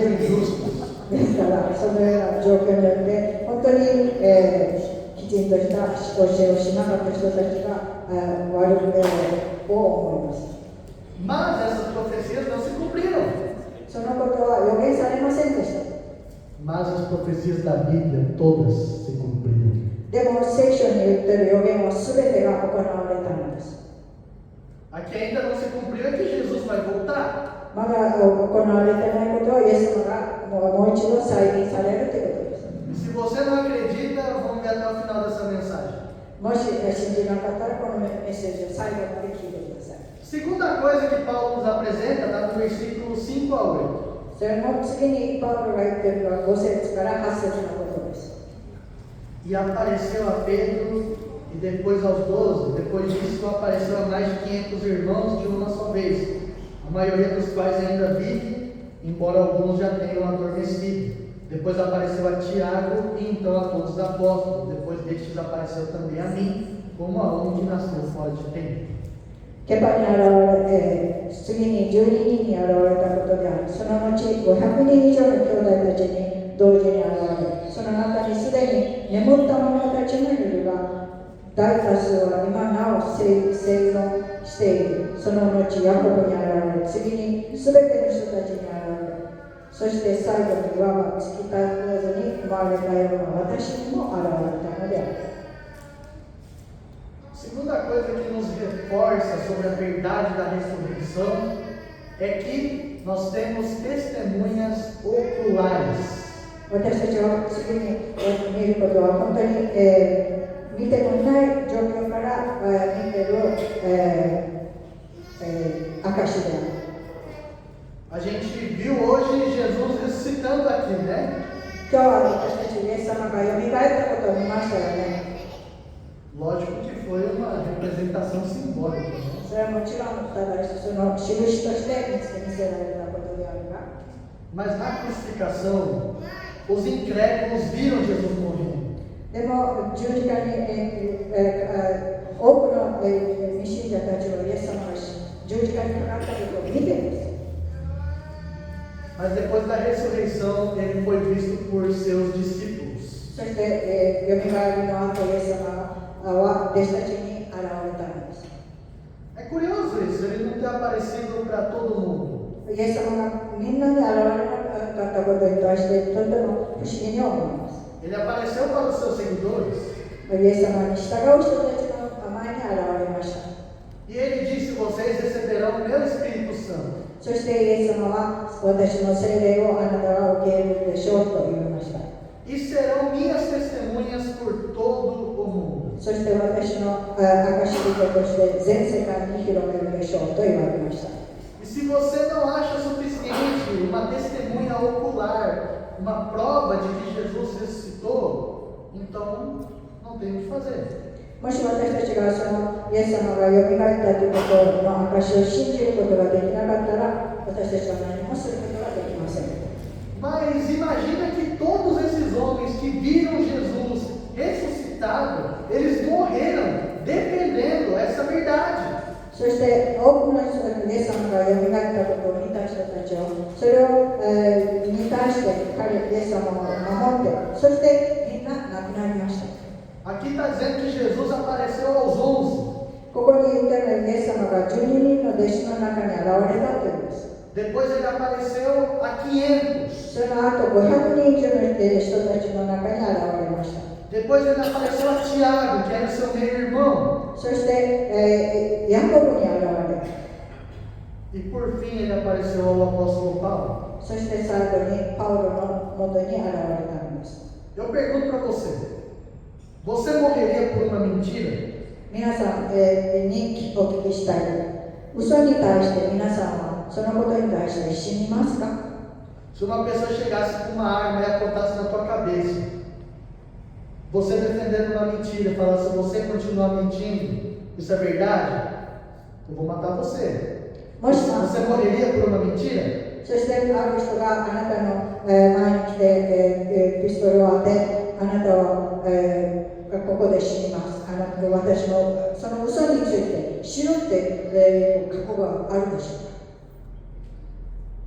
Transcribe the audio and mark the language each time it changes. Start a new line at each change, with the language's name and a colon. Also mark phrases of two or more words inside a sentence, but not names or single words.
Portuguese: injustas.
Japanese: ですから、そのような状況によって、本当に、きちんとした教えをしなかった人たちが悪くを思います。
Portuguese: Mas essas profecias não se cumpriram.
Japanese: そのことは予言されませんでした。
Portuguese: Mas as profecias da Bíblia todas se cumpriram.
Japanese: でも、聖書に言っている予言は全てが行われたのです。
Portuguese: A que ainda não se cumpriu é que Jesus vai voltar.
Japanese: まだ行われていないことは、イエス様がもう一度再臨されるということです。
Portuguese: E se você não acredita, vamos ver até o final dessa mensagem.
Japanese: もし信じなかったら、このメッセージを最後まで聞いてください。
Portuguese: Segunda coisa que Paulo nos apresenta está no versículo 5 a 8.
Japanese: それの次にパウロが言っているのは5節から8節のことです。
Portuguese: E apareceu a Pedro e depois aos 12. Depois disso apareceu a mais de 500 irmãos de uma só vez, a maioria dos quais ainda vive, embora alguns já tenham adormecido. Depois apareceu a Tiago e então a todos os apóstolos. Depois destes apareceu também a mim, como a um que nasceu fora de tempo.
Japanese: ケパに現れ、次に12人に現れたことである。その後、500人以上の兄弟たちに同時に現れ、その中にすでに眠った者たちもいるが、大多数は今なお生存している。その後、ヤコブに現れ、次にすべての人たちに現れ、そして最後に輪が突き立たずに生まれたような私にも現れたのである。
Portuguese: Segunda coisa que nos reforça sobre a verdade da ressurreição é que nós temos testemunhas oculares.
Japanese: 私たちは次に見ることは本当に、見てもいない状況から見ている証である。
Portuguese: A gente viu hoje Jesus ressuscitando aqui, né?
Japanese: 今日は私たちイエス様がよみがえったことを見ましたよね。
Portuguese: Lógico que foi uma representação simbólica, né?
Japanese: それはもちろんただその印として見せられたことであるが、
Portuguese: Mas na crucificação, os incrédulos viram Jesus morrendo.
Japanese: でも十字架に、多くの未信者たちはイエス様が十字架にかかったことを見ています。
Portuguese: Mas depois da ressurreição, ele foi visto por seus discípulos.
Japanese: そして、よみがえりの後、イエス様は弟子たちに現れたのです。
Portuguese: É curioso isso, ele não ter aparecido para todo mundo.
Japanese: イエス様がみんなに現れなかったことに対してとても不思議に思います。
Portuguese: Ele apareceu para os seus seguidores.
Japanese: イエス様に従う人たちの前に現れました。
Portuguese: E ele disse: Vocês receberão o meu Espírito Santo.
Japanese: そしてイエス様は私の聖霊をあなたが受け入れるでしょうと言いました。
Portuguese: E serão minhas testemunhas por todo o mundo.
Japanese: そして私の証人として全世界に広めるでしょうと言われました。
Portuguese: E se você não acha suficiente uma testemunha ocular, uma prova de que Jesus ressuscitou, então não tem o que fazer.
Japanese: もし私たちがそのイエス様がよみがえったということの証を信じることができなかったら、私たちは何もすることができません。
Portuguese: Mas imagina que todos esses homens que viram Jesus ressuscitado, eles morreram defendendo essa verdade.
Japanese: そして多くの人たち、イエス様がよみがえったことを見た人たちを、それを、に対してイエス様を守って、そしてみんな亡くなりました。
Portuguese: Aqui está dizendo que Jesus apareceu aos 11.
Japanese: ここに言ったのはイエス様が12人の弟子の中に現れたというんです。
Portuguese: Depois ele apareceu a 500.
Japanese: その後500人以上の人たちの中に現れました。
Portuguese: Depois ele apareceu a Tiago, que era seu meio-irmão.
Japanese: そして、ヤコブに現れ、
Portuguese: E por fim ele apareceu ao apóstolo Paulo.
Japanese: そして最後にパウロのもとに現れたのです。
Portuguese: Eu pergunto para você morreria por uma mentira?
Japanese: 皆さん、にお聞きしたい。嘘に対して皆さんはそのことに対して死にますか？
Portuguese: Se uma pessoa chegasse com uma arma e apontasse na tua cabeça, você defendendo uma mentira, falasse: se você continuar mentindo, isso é verdade? Eu vou matar você.
Japanese: もし
Portuguese: Você morreria por uma mentira?
Japanese: そしてある人があなたの前に来てピストルを当て、あなたはここで死にます。あなた私のその嘘について死ぬって覚悟があるでしょうか？